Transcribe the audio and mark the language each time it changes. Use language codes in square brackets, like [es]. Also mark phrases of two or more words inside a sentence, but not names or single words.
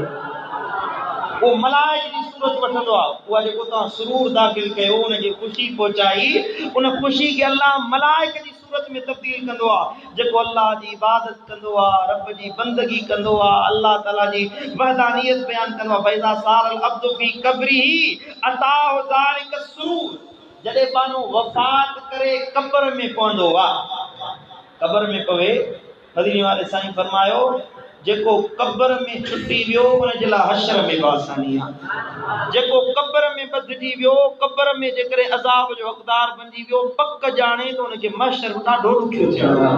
[sd] वो मलाइक जी सूरत वठंदो आहे। उहा जेको तव्हां सुरूर दाख़िल कयो, उनखे ख़ुशी पहुचाई, उन ख़ुशी खे अल्लाह मलाइक जी सूरत में तब्दील कंदो आहे। जेको अल्लाह जी इबादत कंदो आहे, रब जी बंदगी कंदो आहे, अल्लाह ताला जी वहदानियत बयान कंदो आहे। [ar] فإذا صار العبد في قبره أتاه ذلك السرور. [sd] जॾहिं बानो वफ़ात करे क़ब्र में पवंदो आहे, क़ब्र में पवे, मदीने वाले साईं फरमायो जेको क़ब्र में छुटी वियो उनजे लाइ हशर में आसानी आहे। जेको क़ब्र में बदिजी वियो, क़ब्र में जेकॾहिं अज़ाब जो हक़दार बणिजी वियो, पक ॼाणे त उनखे महशर ॾाढो ॾुखियो थियणो आहे।